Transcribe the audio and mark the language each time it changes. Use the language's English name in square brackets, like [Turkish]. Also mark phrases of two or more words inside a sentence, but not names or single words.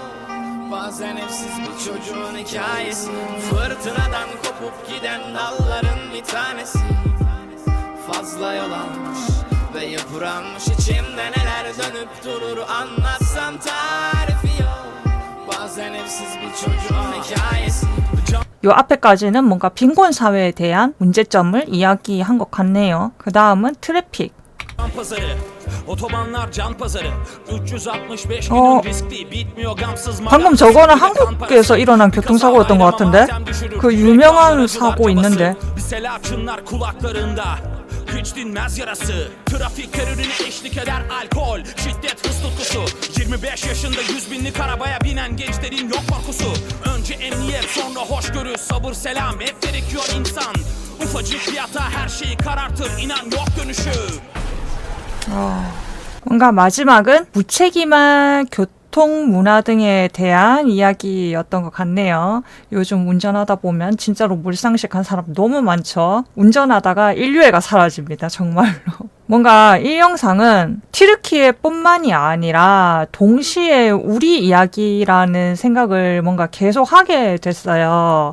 [Turkish] Bazen evsiz bir çocuğun hikayesi. Fırtınadan kopup giden dalların bir tanesi fazla yol almış ve yıpranmış, içimde neler dönüp durur anlatsam tarifi yok. Bazen evsiz bir çocuğun hikayesi. [Korean] 요 앞에까지는 뭔가 빈곤 사회에 대한 문제점을 이야기한 것 같네요. 그 다음은 트래픽. [Turkish] Otobanlar can pazarı 365 günün riskli bitmiyor gamsız. [Korean] 방금 저거는 한국에서 일어난 교통사고였던 것 같은데? 그 유명한 사고 있는데. [Turkish] Selaçınlar kulaklarında. hiç dinmez yarası. Trafik terörüne eşlik eder alkol, şiddet, hız tutkusu. 25 yaşında 100 binlik arabaya binen gençlerin yok korkusu. Önce emniyet, sonra hoşgörü, sabır, selam, hep gerekiyor insan. Ufacık bir hata her şeyi karartır, inan yok dönüşü. [Korean] 뭔가 마지막은 무책임한 교통 문화 등에 대한 이야기였던 것 같네요. 요즘 운전하다 보면 진짜로 물상식한 사람 너무 많죠. 운전하다가 인류애가 사라집니다. 정말로. 뭔가 이 영상은 튀르키예뿐만이 아니라 동시에 우리 이야기라는 생각을 뭔가 계속 하게 됐어요.